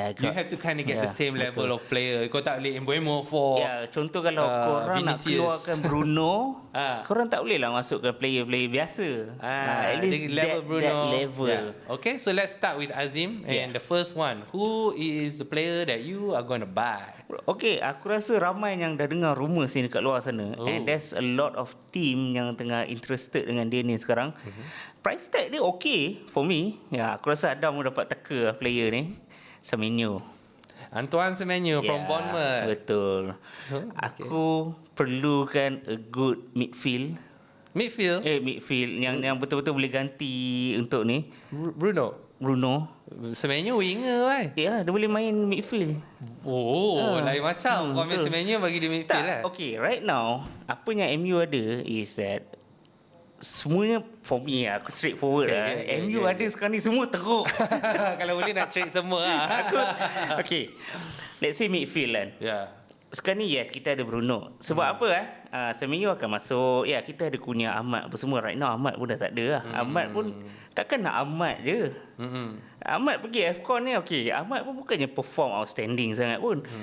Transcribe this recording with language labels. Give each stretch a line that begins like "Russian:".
English: You have to kind of get the same level of player.
Malay: Kau tak boleh Mbeumo for contoh kalau korang Vinicius. nak keluarkan Bruno, korang tak boleh lah masukkan player-player biasa.
English: At least level that level. Okay, so let's start with Azim. And the first one, who is the player that you are going to buy?
Malay: Okay, aku rasa ramai yang dah dengar rumours ni dekat luar sana. And there's a lot of team yang tengah interested dengan dia ni sekarang.
English: Price tag dia okay for me.
Malay: Aku rasa Adam dapat teka player ni. Semenyo.
English: Antoine Semenyo from Bournemouth. Betul. So, aku perlukan a good midfield. Midfield
Malay: yang betul-betul boleh ganti untuk ni. Bruno. Bruno. Sebenarnya winger kan. Ya, dia boleh main midfield. Lain macam. Kau ambil sebenarnya bagi dia midfield lah.
English: Okay, right now, apa yang MU ada is that semuanya for me aku straightforward lah.
Malay: MU ada sekarang ni semua teruk. Kalau boleh nak trade semua lah.
English: Okay, let's say midfield kan.
Malay: Sekarang ni yes, kita ada Bruno. Sebab apa Semenyo akan masuk. Ya, kita ada Kunia, Ahmad apa semua. Right now Ahmad pun dah tak ada lah. Ahmad pun takkan nak Ahmad je. Ahmad pergi AFCON ni, okay, Ahmad pun bukannya perform outstanding sangat pun.